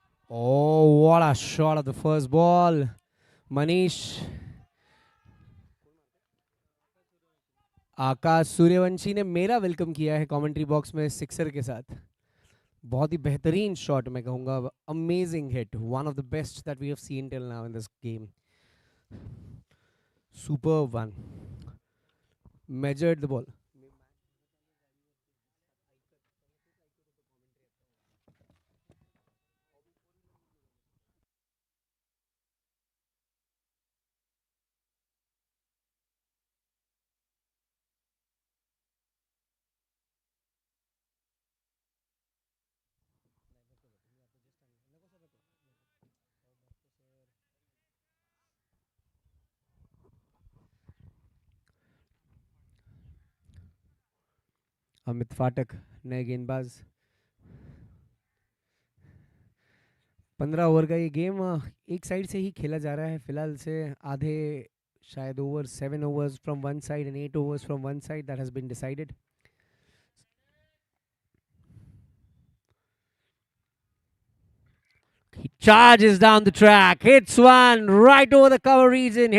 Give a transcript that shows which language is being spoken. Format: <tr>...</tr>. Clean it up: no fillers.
<en>Oh, what a shot of the first ball. Manish.</en> <hi>आकाश सूर्यवंशी ने मेरा welcome किया है कमेंट्री बॉक्स में सिक्सर के साथ। बहुत ही बेहतरीन शॉट मैं कहूँगा,</hi> <en>Amazing hit, one of the best that we have seen till now in this game. Super one, measured the ball.</en> <hi>Amit फाटक नए गेंदबाज। 15 ओवर का ये गेम एक साइड से ही खेला जा रहा है फिलहाल से। आधे शायद over,</hi> <en>7 overs from one side and 8 overs from one side, that has been decided. He charges down the track, hits one right over the cover region.</en>